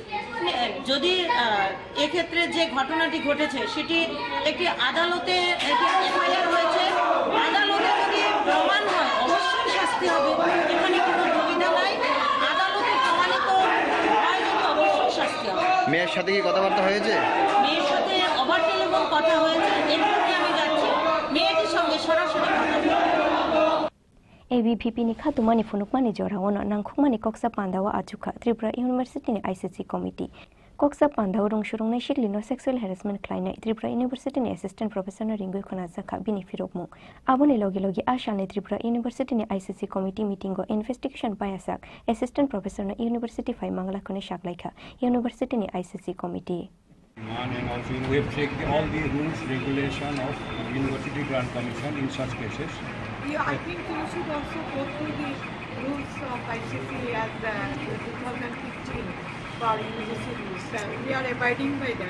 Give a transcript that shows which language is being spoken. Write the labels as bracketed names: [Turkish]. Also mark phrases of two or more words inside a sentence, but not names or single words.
[Bangla] যদি এক্ষেত্রে যে ঘটনাটি ঘটেছে সেটি একটি আদালতে এফআইআর হয়েছে, আদালতে যদি প্রমাণ হয় অবশ্যই শাস্তি হবে, এখানে কোনো দুবিধা নাই। আদালতে প্রমাণিত হয় যদি অবশ্যই শাস্তি হবে। মেয়ের সাথে কি কথাবার্তা হয়েছে? মেয়ের সাথে [English] over telephone [Bangla] কথা হয়েছে, এক্ষেত্রে আমি যাচ্ছি মেয়েটির সঙ্গে সরাসরি কথা বলবো। [Kok Borok] ABVP ni khatumani funukmani jorawono nangkhukmani Koksa Pandawa achukha Tripura University ni ICC Committee Koksa Pandawa rungshurungnai shiklino [English] sexual harassment [Kok Borok] klainai Tripura University ni [English] Assistant Professor [Kok Borok] no Ringui Khonazakha bini firokmu aboni logi ashalni Tripura University ni ICC Committee meeting go investigation payasak Assistant Professor no University Phai Mangla khone shaklaikha University ni ICC Committee [English] and also we have checked all the rules regulation of University Grant Commission in such cases. Yeah, I think you should also go through the rules of ICC as 2015 for universities. We are abiding by that.